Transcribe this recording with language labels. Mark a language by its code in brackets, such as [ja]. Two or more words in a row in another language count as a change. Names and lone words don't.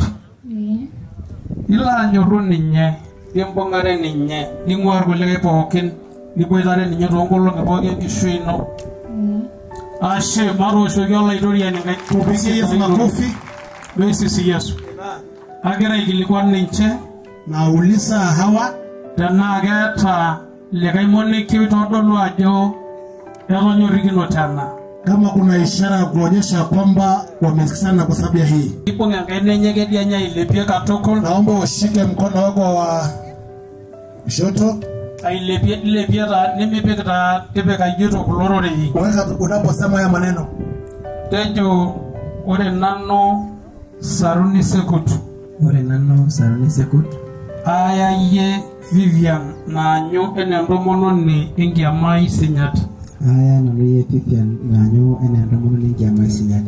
[mas] Ilo anyorru ninye nimbung'are ninye ning'ua irkulikae pookin niboitare ninye toonkolong'i pookin enkishui ino. Ashe matooshoki olaitoriani nkaik. [sw] Tupigie Yesu makofi. [mas] Meisisi Yesu. Agira aikilikuan ninche [sw] nauliza hawa [mas] tenaa keeta likae monikio oitodolu ajo etonyorikino tena. [sw] Kama kuna ishara ya kuonyesha kwamba wamesikizana kwa sababu ya hii. [mas] Ibung' enkaina enye kedianya ailepie katukul. [sw] Naomba ushike mkono wako wa kushoto. [mas] Ailepie taa nimipik taa tipika ijito kulo rorei. [sw] Weka unaposema haya maneno. [mas] Tejo ore nanu Saruni Sekut. Ore nanu Saruni Sekut. Ayayie Vivian naanyu enaa entomononi enkiama sinyati. Aya nanu yie Vivian naanyu enaa entomononi enkiama sinyati.